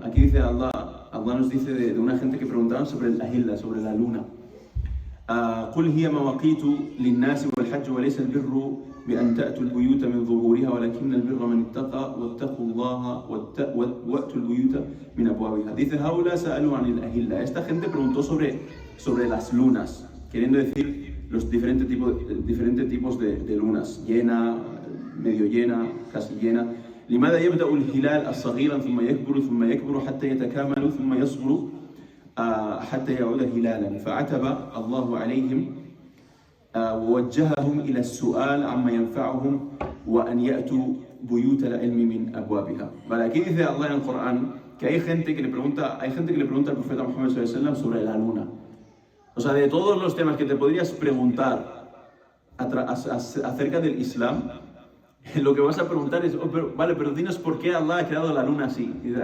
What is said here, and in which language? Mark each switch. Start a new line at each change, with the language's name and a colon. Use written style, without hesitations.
Spanish: Aquí dice Allah nos dice de una gente que preguntaba sobre el ahilla, sobre la luna.
Arabic: قل هي مواقيت للناس والحج وليس البر بأن تأتوا البيوت من ظهورها ولكن البر من اتقى واتقوا الله وأتوا البيوت من أبوابها.
Spanish: Dice
Arabic: هؤلاء سألوا عن الأهلة.
Spanish: Esta gente preguntó sobre las lunas, queriendo decir los diferentes tipos de lunas, llena, medio llena, casi llena.
Arabic: لماذا يبدأ الهلال الصغيرا ثم يكبر حتى يتكامل ثم يصغر حتى يعود هلالا. فعتب الله عليهم ووجههم إلى السؤال عما ينفعهم وأن يأتوا بيوت العلم من أبوابها.
Spanish: Vale, aquí dice Allah en el Corán que hay gente que le pregunta al profeta Muhammad sallallahu alaihi wasallam sobre la luna. O sea, de todos los temas que te podrías preguntar acerca del Islam, lo que vas a preguntar es, pero dinos por qué Allah ha creado la luna así.